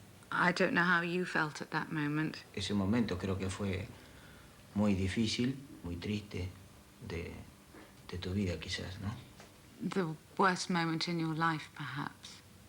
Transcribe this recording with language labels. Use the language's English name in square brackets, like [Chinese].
[English] I don't know how you felt at that moment. [Spanish] ese momento. Creo que fue muy difícil, muy triste de tu vida, quizás, ¿no? [English] The worst moment in your life, perhaps.